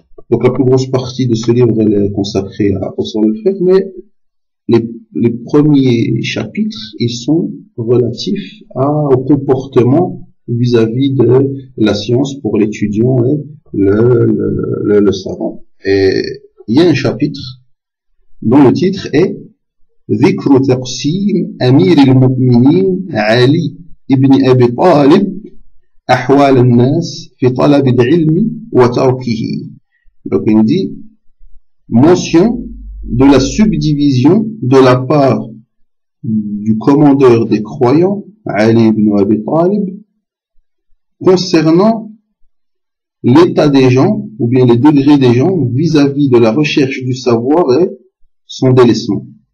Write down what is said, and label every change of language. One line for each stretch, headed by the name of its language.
French: Donc la plus grosse partie de ce livre, elle est consacrée à Usul al-Fiqh, mais les premiers chapitres, ils sont relatifs au comportement vis-à-vis de la science pour l'étudiant et le savant. Et il y a un chapitre dont le titre est
Arabic: ذكر تقسيم أمير المؤمنين علي ابن أبي طالب أحوال الناس في طلب العلم وتركه.
French: Donc il dit mention de la subdivision de la part du commandeur des croyants Ali ibn Abi Talib concernant l'état des gens ou bien les degrés des gens vis-à-vis de la recherche du savoir et son délaissement.